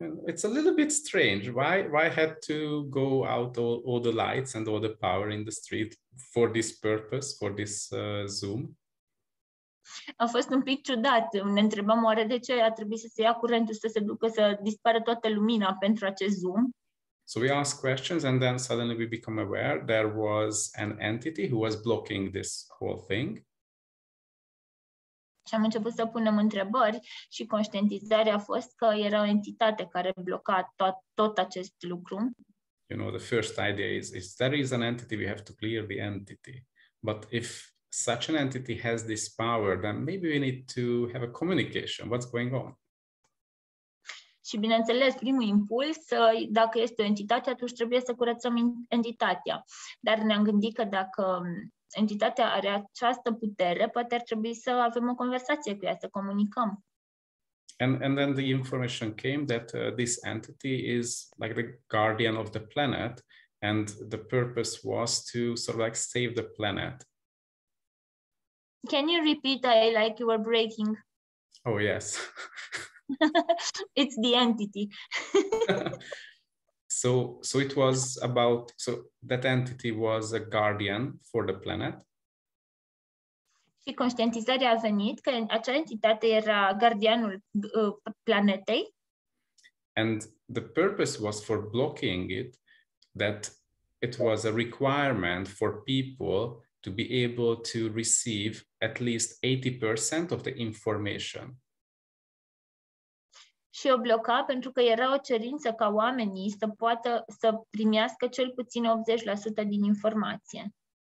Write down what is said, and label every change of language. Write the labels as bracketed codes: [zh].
[en] It's a little bit strange. Why had to go out all the lights and all the power in the street for this purpose, for this Zoom? [ro] A fost un pic ciudat. Ne întrebam oare de ce a trebuit să se ia curentul, să se ducă, să dispară toată lumina pentru acest Zoom. [en] So we asked questions, and then suddenly we become aware there was an entity who was blocking this whole thing. [ro] Și am început să punem întrebări și conștientizarea a fost că era o entitate care bloca tot acest lucru. [en] You know, the first idea is there is an entity, we have to clear the entity. But if such an entity has this power, then maybe we need to have a communication. What's going on? [ro] Și, bineînțeles, primul impuls, dacă este o entitate, atunci trebuie să curățăm entitatea. Dar ne-am gândit că dacă entitatea are această putere, poate ar trebui să avem o conversație cu ea, să comunicăm. [en] And then the information came that this entity is like the guardian of the planet, and the purpose was to sort of like save the planet. Can you repeat? I like you were breaking. Oh, yes. It's the entity. So it was about, so that entity was a guardian for the planet. [ro] Și conștientizarea a venit că acea entitate era gardianul planetei. [en] And the purpose was for blocking it, that it was a requirement for people to be able to receive at least 80% of the information. [ro] Și o bloca pentru că era o cerință ca oamenii să poată să primească cel puțin 80% din informație.